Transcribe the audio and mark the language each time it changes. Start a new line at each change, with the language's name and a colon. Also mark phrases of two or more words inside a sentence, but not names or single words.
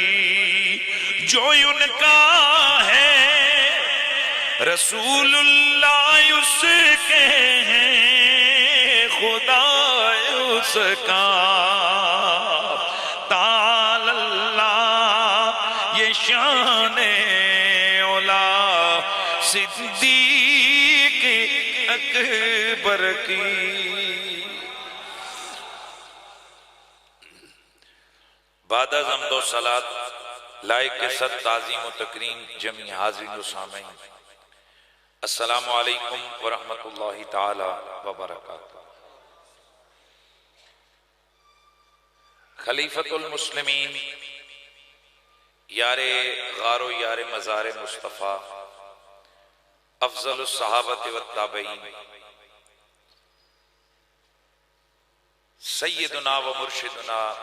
Urdu: جو ان کا ہے رسول اللہ اس کے ہیں خدا اس کا تعالی اللہ یہ شان اولا صدیق اکبر کی. بعد از حمد و صلات لائق کے صد تعظیم و تکریم جمعی حاضرین و سامعین
Arabic: السلام علیکم ورحمۃ اللہ تعالی وبرکاتہ. خلیفۃ المسلمین،
Urdu: یار غار و یار مزار مصطفیٰ،
Arabic: افضل الصحابۃ والتابعین، سیدنا و مرشدنا